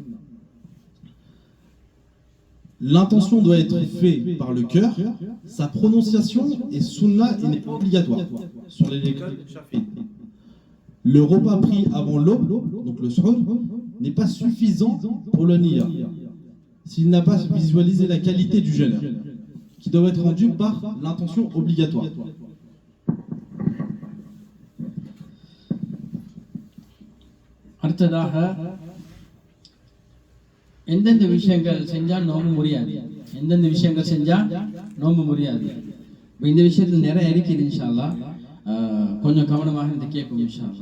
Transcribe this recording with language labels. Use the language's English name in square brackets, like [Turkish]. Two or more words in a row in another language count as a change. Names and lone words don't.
[French] L'intention doit être faite par le cœur, sa prononciation est sunna et n'est pas obligatoire, sur les écoles Shafi'i. Le repas pris avant l'aube, donc le suhoor, n'est pas suffisant pour le niya, s'il n'a pas visualisé la qualité du jeûne, qui doit être rendue par l'intention obligatoire. [Tamil] அடுத்ததாக எந்தெந்த விஷயங்கள் செஞ்சா நோம்பு முடியாது, எந்தெந்த விஷயங்கள் செஞ்சா நோம்பு முடியாது. இந்த விஷயத்தில் நிறைய இருக்குது [Arabic] إن شاء الله. [Tamil] கொஞ்சம் கவனமாக இந்த கேட்கும் [Arabic] إن شاء الله.